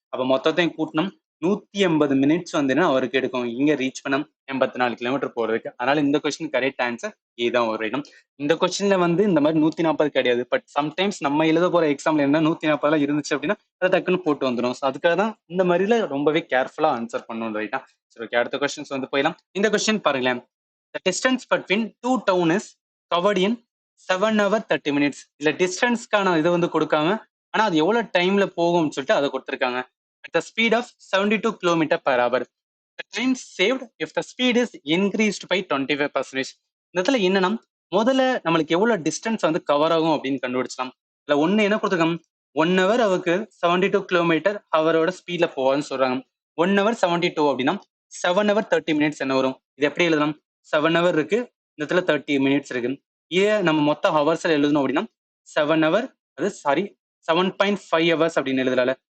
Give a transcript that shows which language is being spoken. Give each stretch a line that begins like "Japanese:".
Tamil: அப்ப மொத்தத்தையும் கூட்டணும் 180 மினிட்ஸ் வந்து அவருக்கு எடுக்கும் இங்க ரீச் பண்ண 84 கிலோமீட்டர் போறதுக்கு. அதனால இந்த கொஸ்டின் கரெக்ட் ஆன்சர் இதுதான் ஒரு இடம். இந்த கொஸ்டின்ல வந்து இந்த மாதிரி 140 கிடையாது. பட் சம்டைம்ஸ் நம்ம எழுத போற எக்ஸாம்ல என்ன 140 இருந்துச்சு அப்படின்னா அதை டக்குன்னு போட்டு வந்துடும். ஸோ அதுக்காக தான் இந்த மாதிரில ரொம்பவே கேர்ஃபுல்லா ஆன்சர் பண்ணணும் ரைட்டா. சரி ஓகே, அடுத்த கொஸ்டின்ஸ் வந்து போயிடலாம். இந்த கொஸ்டின் பாருங்களேன்.
English: The distance between two town is covered in 7 hours 30 minutes.
Tamil: இல்ல டிஸ்டன்ஸ்க்கான இது வந்து கொடுக்காம ஆனா அது எவ்வளவு டைம்ல போகும்னு சொல்லிட்டு அதை கொடுத்துருக்காங்க.
English: At the speed of 72 km per hour. The time saved if the speed is increased by 25%.
Tamil: இந்த இடத்துல என்னன்னா முதல்ல நம்மளுக்கு எவ்வளவு டிஸ்டன்ஸ் வந்து கவர் ஆகும் அப்படின்னு கண்டுபிடிச்சலாம். இல்ல ஒண்ணு என்ன கொடுத்துருக்காங்க? 1 ஹவர் அவருக்கு 72 கிலோமீட்டர் அவரோட ஸ்பீட்ல போவான்னு சொல்றாங்க. 1 ஹவர் 72 அப்படின்னா 7 ஹவர் 30 மினிட்ஸ் என்ன வரும்? இது எப்படி எழுதலாம்? 7 ஹவர் இருக்கு, இந்த இடத்துல 30 மினிட்ஸ் இருக்கு. இதை நம்ம மொத்த ஹவர்ஸ்ல எழுதணும் அப்படின்னா 7 ஹவர் அது சாரி 7.5 ஹவர்ஸ் அப்படின்னு எழுதலாம்ல.